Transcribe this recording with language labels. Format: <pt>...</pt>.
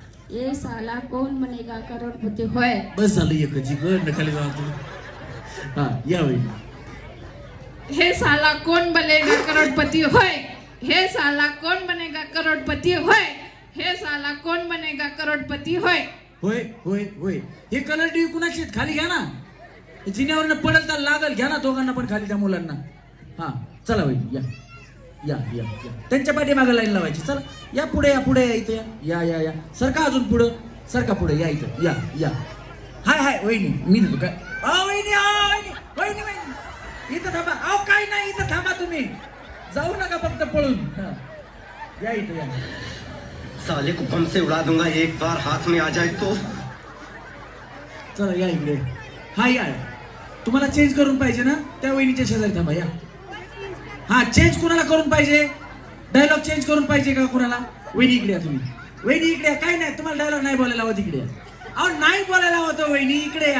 <hi>ये साला कौन बनेगा करोड़पति है?</hi> <mr>बस झालं एकच. इकडं खाली जावा तुम्ही. हा या वहिनी.</mr> <hi>हे साला कौन बनेगा करोड़पति है? हे साला कौन बनेगा करोड़पति है? हे साला कौन बनेगा करोड़पति है?</hi> <mr>होय होय होय. हे कलर टीव्ही कुणाची आहेत? खाली घ्या ना. जिन्यावरनं पडल तर लागल. घ्या ना दोघांना पण खाली त्या मुलांना. हा चला वहिनी या या या या. त्यांच्या पाठीमागे लाईन लावायची. चला या पुढे या. पुढे या. इथे या या या. सरका अजून पुढं. सरका पुढे या. इथं या या. हाय हाय वहिनी मी देतो काय. वहिनी वहिनी वहिनी वहिनी इथं थांबा. अहो काय नाही इथं थांबा तुम्ही. जाऊ नका फक्त पळून. हा या इथं या.</mr> <hi>साले को बम से उड़ा दूंगा एक बार हाथ में आ जाए तो.</hi> <mr>चला या इकडे. हा या. तुम्हाला चेंज करून पाहिजे ना, त्या वहिनीच्या शेजारी थांबा या. हा चेंज कुणाला करून पाहिजे? डायलॉग चेंज करून पाहिजे का कुणाला? वहिनी इकडे या तुम्ही. वहिनी इकडे या. काय नाही तुम्हाला डायलॉग नाही बोलायला हवं, तिकडे या. अहो नाही बोलायला हवं वहिनी, इकडे या.</mr>